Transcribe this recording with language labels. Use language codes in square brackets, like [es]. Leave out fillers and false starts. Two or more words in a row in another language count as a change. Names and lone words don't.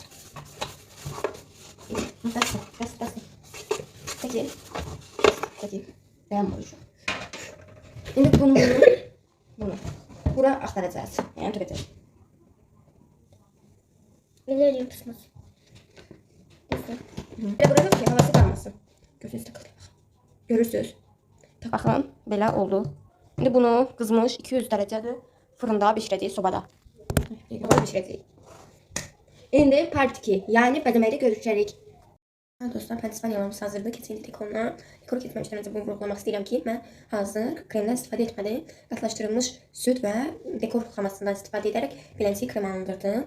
[az] Bəs. Çəkil. [tr] Dayanmır şu. İndi bunu. Bura aktaracağız. Yani dökeceğiz. Ne öyle kısmı? Burada ki havası kalmasın. Gözünüz takıldı. Görürsünüz. [az] Baxın, belə oldu. [tr] Şimdi bunu kızmış 200 derecede fırında [az] bişirəcəyik sobada. Bişirəcəyik. İndi part 2, yani bəzəməkdə görüşəcəyik. Dostlar, pandispanyalımız hazırdır. Keçən dekoruna. Dekoru keçməmişdən öncə bunu vurgulamaq istəyirəm ki, mən hazır kremdən istifadə etmədim. Qatlaşdırılmış süt və dekor xamasından istifadə edərək beləncə kremlandırdım.